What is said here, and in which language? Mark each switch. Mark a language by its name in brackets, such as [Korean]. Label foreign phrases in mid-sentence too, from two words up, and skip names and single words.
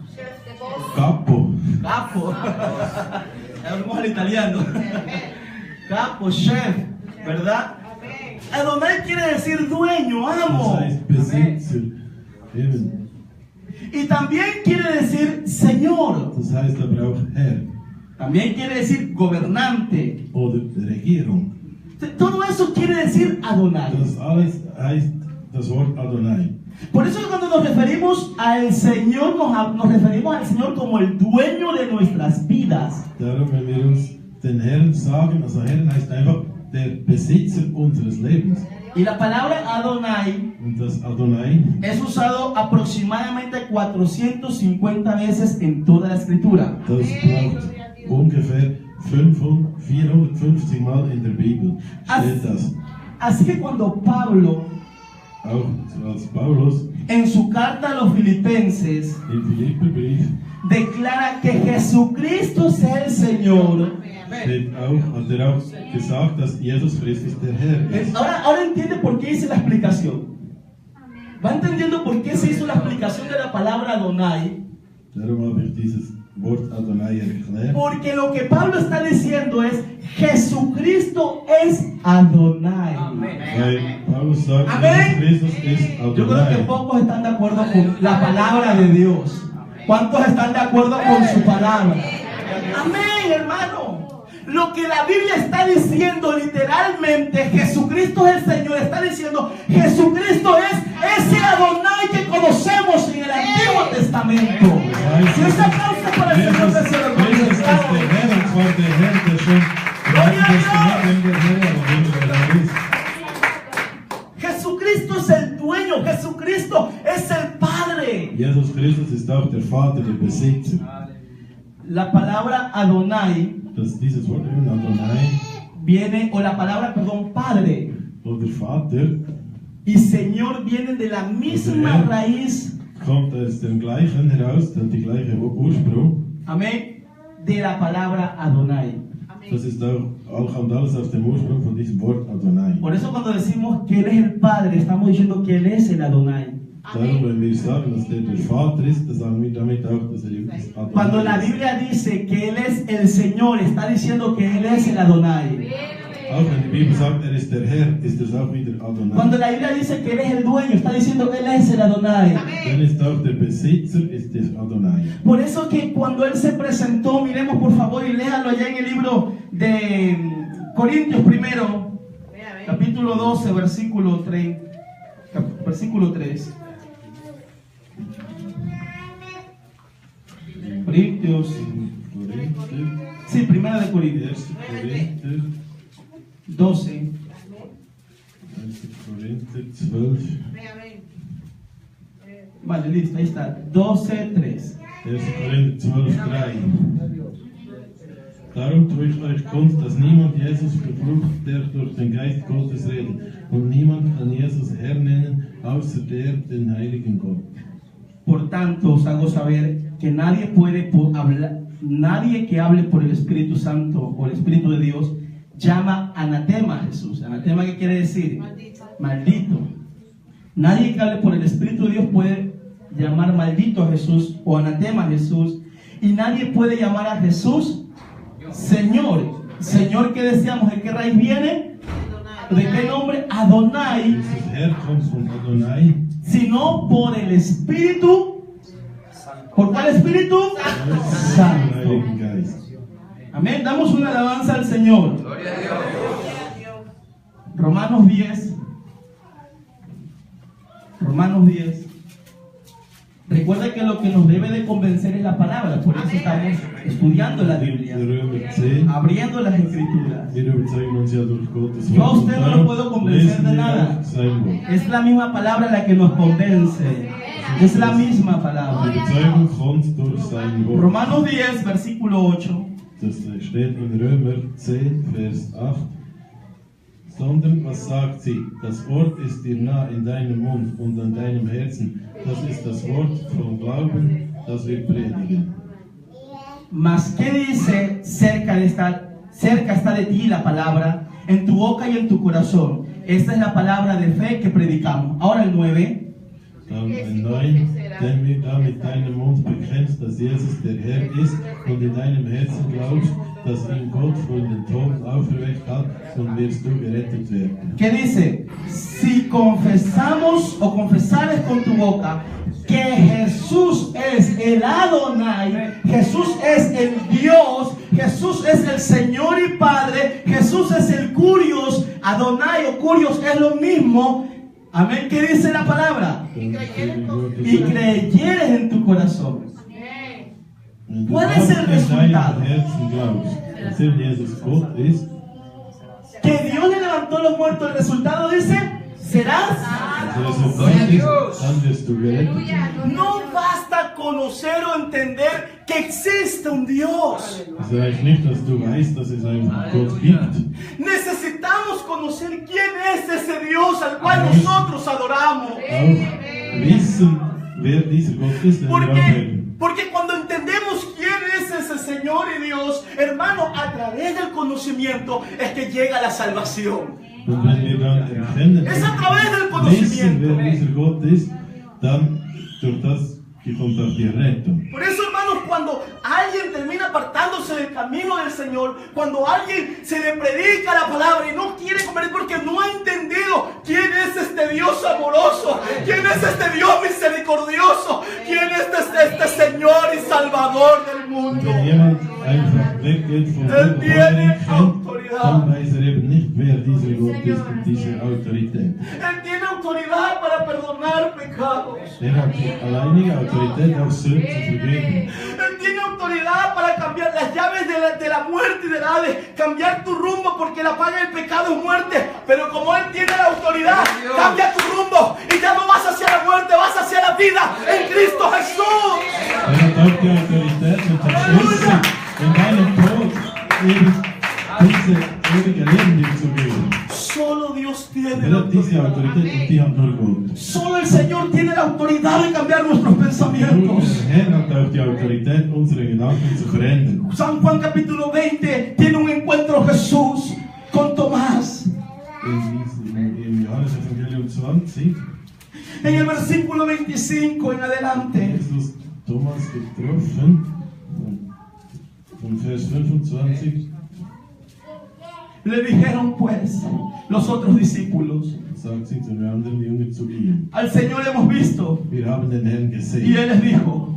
[Spanish] Capo, Capo. Hablamos al italiano. Capo, chef, ¿verdad? Adonai quiere decir dueño, [German] das [Spanish] amo. [German] heißt Besitzer. Eben. [Spanish] Y también quiere decir Señor. [German] Das heißt aber auch Herr [Spanish] También quiere decir gobernante. [German] oder Regierung. [Spanish] Todo eso quiere decir Adonai. [German] Das alles heißt das Wort Adonai. [Spanish] Por eso cuando nos referimos al Señor, nos referimos al Señor como el dueño de nuestras vidas. [German] Darum, wenn wir uns den Herrn sagen, also Herrn heißt einfach der Besitzer unseres Lebens. [Spanish] Y la palabra Adonai [German] Und das Adonai [Spanish] es usado aproximadamente 450 veces en toda la escritura. [German] das braucht ungefähr 450 Mal in der Bibel steht das. [Spanish] Así que cuando Pablo [German] Auch als Paulus [Spanish] en su carta a los filipenses [German] im Philipperbrief [Spanish] declara que Jesucristo es el Señor. [German] hat auch gesagt, dass Jesus Christus der Herr ist. [Spanish] Ahora entiende por qué hice la explicación. ¿Va entendiendo por qué se hizo la explicación de la palabra Adonai? [German] Darum habe ich dieses Wort Adonai erklärt. [Spanish] Porque lo que Pablo está diciendo es Jesucristo es Adonai. [German] Weil Paulus sagt, [Spanish] Amén. [German] Jesus Christus ist [Spanish] Yo creo que [German] Adonai. [Spanish] pocos están de acuerdo con la palabra de Dios. ¿Cuántos están de acuerdo con su palabra? Amén, hermano. Lo que la Biblia está diciendo literalmente, Jesucristo es el Señor, está diciendo, Jesucristo es ese Adonai que conocemos en el Antiguo Testamento. Si esa causa para el Señor [German] Jesus [Spanish] de ser [German] Christus ist der Herr, und zwar der Herr, der schon im Alten Testament der Herr und immer der Herr ist. [Spanish] Jesucristo es el dueño, Jesucristo es el Padre. [German] Jesus Christus ist auch der Vater, der Besitzer. [Spanish] La palabra Adonai [German] Dieses Wort Adonai [Spanish] viene, o la palabra, perdón, Padre [German] oder Vater [Spanish] y Señor vienen de la misma raíz, [German] kommt aus dem gleichen heraus, der die gleiche Ursprung. [Spanish] amén, de la palabra Adonai. [German] Das ist auch kommt alles aus dem Ursprung von diesem Wort Adonai. [Spanish] Por eso cuando decimos que Él es el Padre, estamos diciendo que Él es el Adonai. [German] Darum, wenn wir sagen, dass der Vater ist, dann sagen wir damit auch, dass ist [Spanish] Cuando la [German] Adonai ist. [Spanish] Biblia dice que Él es el Señor, está diciendo que Él es el Adonai. [German] Auch wenn die Bibel sagt, er ist der Herr, ist es auch wieder Adonai. [Spanish] Cuando la Biblia dice que Él es el dueño, está diciendo que Él es el Adonai. [German] Dann ist auch der Besitzer, ist der Adonai. [Spanish] Por eso que cuando Él se presentó, miremos por favor y léalo allá en el libro de Corintios primero, capítulo 12, versículo 3. Versículo 3. Corintios, [German] Korinther, [Spanish] sí, primera de Corintios [German] 1. Korinther, 12. 1. Korinther 12. [Spanish] Vale, listo, ahí está. 12, 3. [German] 1. Korinther 12, 3. Darum tue ich euch kund, dass niemand Jesus befruchtet, der durch den Geist Gottes redet. Und niemand kann Jesus Herr nennen, außer der den heiligen Gott. [Spanish] Por tanto, os hago saber que nadie puede hablar, nadie que hable por el Espíritu Santo o el Espíritu de Dios llama anatema a Jesús. ¿Anatema qué quiere decir? Maldito. Nadie que hable por el Espíritu de Dios puede llamar maldito a Jesús o anatema a Jesús. Y nadie puede llamar a Jesús Señor. Señor, ¿qué decíamos? ¿De qué raíz viene? ¿De qué nombre? Adonai. [German] Dieses Herr kommt von Adonai, [Spanish] Sino por el Espíritu. ¿Por cuál Espíritu? [German] vom [Spanish] Santo. [German] Heiligen Geist. [Spanish] Amén. Damos una alabanza al Señor. Romanos 10. Romanos 10. Recuerda que lo que nos debe de convencer es la palabra. Por eso estamos estudiando la Biblia, [German] Römer 10. [Spanish] abriendo las Escrituras. [German] Wir überzeugen uns ja durch Gottes [Spanish] Yo a [German] Wort. [Spanish] usted no lo [German] Darum [Spanish] puedo convencer [German] lesen [Spanish] de [German] wir [Spanish] nada. [German] auch sein Wort. [Spanish] Es la misma palabra la que nos convence. Es la misma [German] Die [Spanish] palabra. [German] Überzeugung kommt durch sein Wort. [Spanish] Romanos 10, versículo 8. [German] Das steht in Römer 10, Vers 8. Sondern was sagt sie? Das Wort ist dir nah in deinem Mund und an deinem Herzen. Das ist das Wort vom Glauben, das wir predigen. [Spanish] Mas, ¿qué dice? Cerca está de ti la palabra, en tu boca y en tu corazón. Esta es la palabra de fe que predicamos. Ahora el 9. [German] Dann ein 9, denn wir da mit deinem Mund bekennst, dass Jesus der Herr ist und in deinem Herzen glaubst, dass ihn Gott von den Toten auferweckt hat, und wirst du gerettet werden. [Spanish] ¿Qué dice? Si confesamos o confesares con tu boca que Jesús es el Adonai, Jesús es el Dios, Jesús es el Señor y Padre, Jesús es el Curios, Adonai o Curios es lo mismo. Amén. ¿Qué dice la palabra? Y creyeres en tu corazón. [German] Wenn du [Spanish] ¿Cuál [German] das [Spanish] es el [German] in [Spanish] resultado? [German] deinem Herzen glaubst, dass er Jesus Gott ist, [Spanish] Que Dios le levantó a los muertos. El resultado dice, serás. [German] das Resultat ist, dann wirst du gerettet werden. [Spanish] No basta conocer o entender que existe un Dios. [German] Es reicht nicht, dass du weißt, dass es einen Gott gibt. [Spanish] Necesitamos conocer quién es ese Dios al cual nosotros adoramos. [German] Auch wissen, wer dieser Gott ist, den wir anbeten. [Spanish] Porque cuando entendemos quién es ese Señor y Dios, hermano, a través del conocimiento es que llega la salvación. [German] Und wenn wir dann erkennen, [Spanish] Es a través del [German] wissen, [Spanish] conocimiento. [German] wer dieser Gott ist, dann durch das kommt auch die Rettung. [Spanish] Por eso, hermanos, cuando alguien termina apartándose del camino del Señor, cuando alguien se le predica la palabra y no quiere comer porque no ha entendido quién es este Dios amoroso, quién es este Dios misericordioso, quién es este Señor y Salvador del mundo. [German] Wenn jemand einfach weggeht von Gott, obwohl er ihn kennt, dann weiß er eben nicht, wer dieser Gott ist und diese Autorität. [Spanish] Él tiene autoridad para perdonar pecados. [German] Er hat die alleinige Autorität, auch Sünden zu vergeben. [Spanish] Él tiene autoridad para cambiar las llaves de la muerte y del Hades, cambiar tu rumbo, porque la paga del pecado es muerte. Pero como Él tiene la autoridad, cambia tu rumbo y ya no vas hacia la muerte, vas hacia la vida en Cristo Jesús. [German] Er hat auch die Autorität und den Schlüssel in deinem Tod eben diese ewige Leben dir zu geben. [Spanish] Solo Dios tiene [German] Er [Spanish] la [German] hat diese [Spanish] autoridad. [German] Autorität und die hat nur Gott. [Spanish] Solo el Señor tiene la autoridad de cambiar nuestros [German] Nur [Spanish] pensamientos. [German] der Herr hat auch die Autorität, unsere Gedanken zu verändern. [Spanish] San Juan capítulo 20 tiene un encuentro Jesús con Tomás. [German] Im Johannes Evangelium 20 [Spanish] En el versículo 25 en adelante. [German] Jesus Thomas getroffen. Von Vers 25 [Spanish] Le dijeron pues los otros discípulos: [German] sagt sie zu den anderen Jüngern zu ihm: [Spanish] al Señor hemos visto. [German] Wir haben den Herrn [Spanish] Y [German] gesehen. [Spanish] él les dijo: